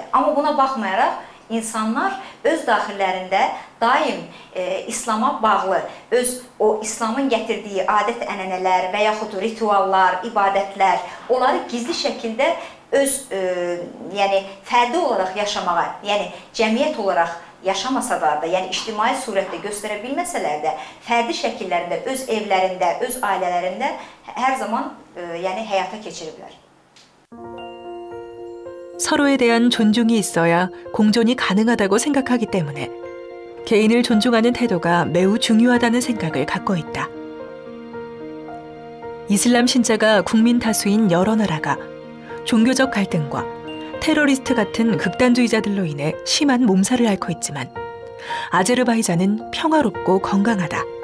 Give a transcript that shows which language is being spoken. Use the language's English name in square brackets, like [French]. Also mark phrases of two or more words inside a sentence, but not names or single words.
[Azerbaijani] Amma buna baxmayaraq, insanlar öz daxillərində daim İslama bağlı, öz o İslamın gətirdiyi adət-ənənələr və yaxud rituallar, ibadətlər, onları gizli şəkildə öz yəni fərdi olaraq yaşamağa, yəni cəmiyyət olaraq yaşamasalar da, yəni ictimai surətdə göstərə bilməsələr də, fərdi şəkillərində, öz evlərində, öz ailələrində hər zaman yəni həyata keçiriblər. [Korean] 서로에 대한 존중이 있어야 공존이 가능하다고 생각하기 때문에 개인을 존중하는 태도가 매우 중요하다는 생각을 갖고 있다. 이슬람 신자가 국민 다수인 여러 나라가 종교적 갈등과 테러리스트 같은 극단주의자들로 인해 심한 몸살을 앓고 있지만 아제르바이잔은 평화롭고 건강하다.